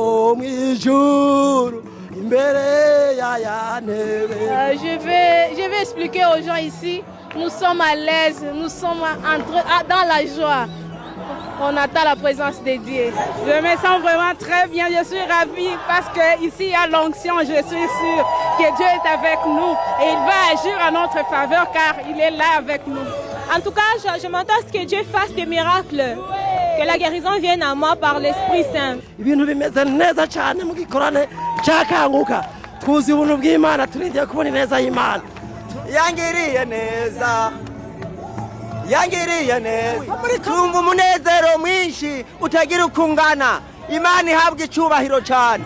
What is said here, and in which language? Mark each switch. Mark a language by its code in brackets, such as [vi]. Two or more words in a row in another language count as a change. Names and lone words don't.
[rw] ho mwijuru imbere ya ntebe. [fr] Je vais expliquer aux gens ici, nous sommes à l'aise, nous sommes dans la joie. On attend la présence de Dieu. Je me sens vraiment très bien, je suis ravie parce qu'ici il y a l'onction, je suis sûre que Dieu est avec nous et il va agir en notre faveur car il est là avec nous. En tout cas, je m'attends à ce que Dieu fasse des miracles, que la guérison vienne à moi par l'Esprit Saint. [rw] Ibintu bimeze neza cyane mu gikorane cyakanguka. Tuzi ubuntu bw'Imana turindiye kubona neza y'Imana. Yangiriye neza. Yangiriye neza. Tumva umunezero mwinshi utagira ukungana. Imana ihabwa icyubahiro cyane.